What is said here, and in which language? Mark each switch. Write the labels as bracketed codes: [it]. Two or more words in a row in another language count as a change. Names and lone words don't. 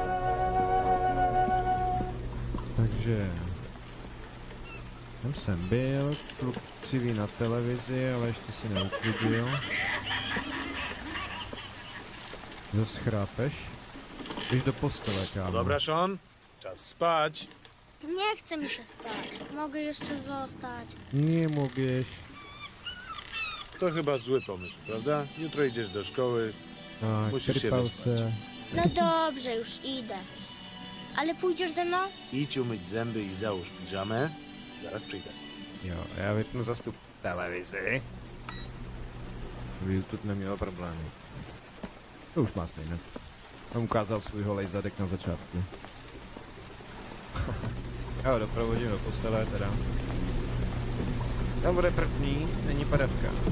[cs] Takže... Tam jsem byl, kluk civí na televizi, ale ještě si neuklidil. Zas chrápeš? Jdeš do postele, kámo. [pl] Dobra, Sean, czas spać. Nie chce mi się spać. Mogę jeszcze zostać. Nie mogłeś. To chyba zły pomysł, prawda? Jutro idziesz do szkoły. Tak, Musisz się [cs] trypał [pl] wyspać. [cs] se. [pl] No dobrze, już idę. Ale pójdziesz ze mną? Idź umyć zęby i załóż piżamę. Zaraz przyjdę. [cs] Jo, já vypnu zas tu televizi. Aby YouTube nemělo problémy. To už má stejné. On ukázal svůj holej zadek na začátku. Jo, doprovodím do postele teda. Tam bude první, není padavka.